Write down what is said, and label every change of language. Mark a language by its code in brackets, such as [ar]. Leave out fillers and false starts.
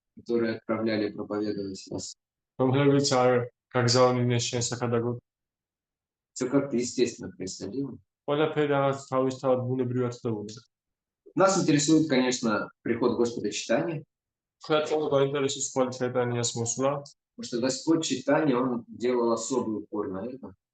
[ru] которые отправляли проповедовать нас. [ka] რომლებიც არ გაგზავნიდნენ შენ საქადაგოდ. [ru] Все как-то естественно происходило. [ka] ყველაფერი რაღაც თავისთავად ბუნებრივად ხდებოდა. [ru] Нас интересует, конечно, приход Господа Чайтаньи, [ka] თქვენ ყოველ გაინტერესებს ყოველ ჩაიტანიას მოსვლა, [ru] потому что Господь Чайтанья, он делал особый упор на это.